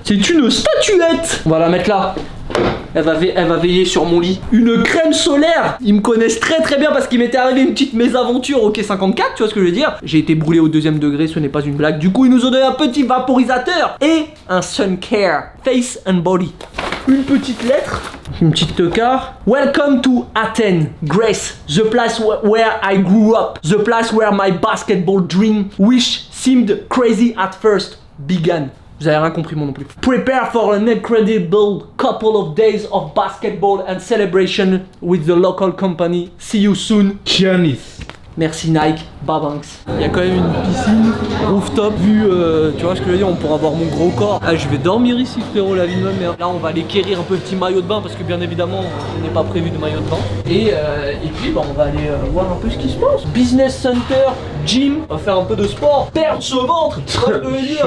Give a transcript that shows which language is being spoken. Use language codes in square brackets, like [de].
[fr] C'est une statuette. On va la mettre là. Elle va veiller sur mon lit. Une crème solaire. Ils me connaissent très bien parce qu'il m'était arrivé une petite mésaventure au quai 54, tu vois ce que je veux dire. J'ai été brûlé au 2e degré, ce n'est pas une blague. Du coup, ils nous ont donné un petit vaporisateur et un [en] sun care, face and body. [fr] Une petite lettre, une petite tocard. [en] Welcome to Athens, Greece, the place where I grew up, the place where my basketball dream, which seemed crazy at first, began. [fr] Vous avez rien compris moi non plus. [en] Prepare for an incredible couple of days of basketball and celebration with the local company. See you soon. Giannis. [fr] Merci Nike, Babanks. Il y a quand même une piscine, rooftop, vue, tu vois ce que je veux dire, on pourra voir mon gros corps. Ah, je vais dormir ici frérot, la vie de ma mère. Là on va aller quérir un peu le petit maillot de bain parce que bien évidemment on n'est pas prévu de maillot de bain. Et puis bah, on va aller voir un peu ce qui se passe. Business center, gym, on va faire un peu de sport, perdre ce ventre, tu vois ce que je veux dire.